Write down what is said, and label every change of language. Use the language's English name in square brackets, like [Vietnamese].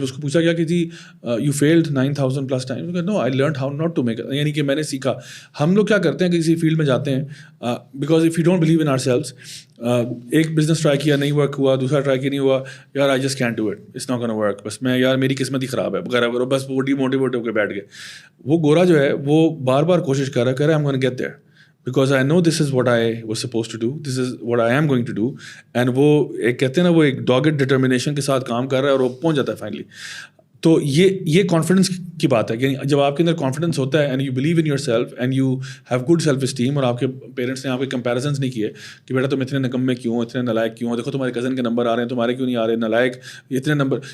[Urdu] جب اس کو پوچھا گیا کہ جی [English] you failed 9,000+ times, no I learned how not to make, [Urdu] یعنی کہ میں نے سیکھا. ہم لوگ کیا کرتے ہیں کہ کسی فیلڈ میں جاتے ہیں, [English] because if you don't believe in ourselves, [Urdu] ایک بزنس ٹرائی کیا نہیں ورک ہوا, دوسرا ٹرائی کیا نہیں ہوا, یار [English] I just can't do it, it's not gonna work, [Urdu] بس میں یار میری قسمت ہی خراب ہے وغیرہ وغیرہ, بس وہ ڈی موٹیویٹ ہو کے بیٹھ گئے. وہ گورا جو ہے وہ بار بار کوشش کر رہا ہے [English] I am gonna get there, because I know this is what I was supposed to do, this is what I am going to do. [Urdu] And وہ ایک کہتے ہیں نا, وہ ایک dogged determination کے ساتھ کام کر رہا ہے اور وہ پہنچ جاتا ہے فائنلی. تو یہ کانفیڈنس کی بات ہے, یعنی جب آپ کے اندر کانفیڈنس ہوتا ہے [English] and you believe in yourself and you have good self esteem, [Urdu] اور آپ کے پیرنٹس نے آپ کے کمپیریزنس نہیں کیے کہ بیٹا تم اتنے نکمے کیوں, اتنے نالائق کیوں, دیکھو تمہارے کزن کے نمبر آ رہے ہیں, تمہارے کیوں نہیں آ رہے, نالائق اتنے نمبر.